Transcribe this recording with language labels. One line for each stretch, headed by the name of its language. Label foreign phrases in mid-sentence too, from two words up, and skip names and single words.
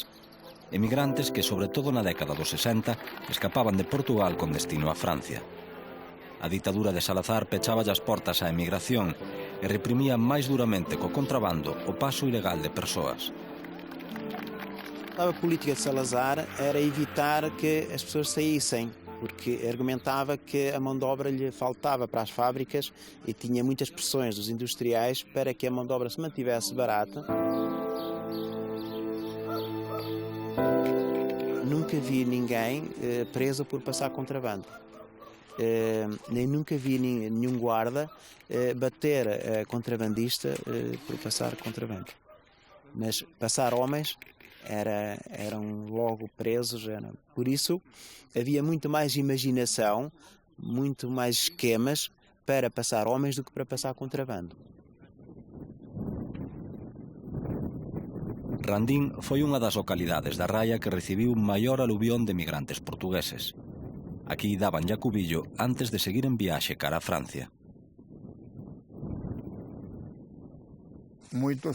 Galician: Emigrantes que, sobre todo na década dos 60, escapaban de Portugal con destino a Francia. A ditadura de Salazar pechaba as portas á emigración e reprimía máis duramente co contrabando o paso ilegal de persoas.
Portuguese: A política de Salazar era evitar que as pessoas saíssem, porque argumentava que a mão de obra lhe faltava para as fábricas e tinha muitas pressões dos industriais para que a mão de obra se mantivesse barata. Nunca vi ninguém preso por passar contrabando. Nem nunca vi nenhum guarda bater a contrabandista por passar contrabando. Mas passar homens eram logo presos. Por isso havia muito mais imaginação, muito mais esquemas para passar homens do que para passar contrabando.
Galician: Randín foi unha das localidades da raia que recibiu maior aluvión de migrantes portugueses. Aquí daban ya cubillo antes de seguir en viaxe cara a Francia. Moitos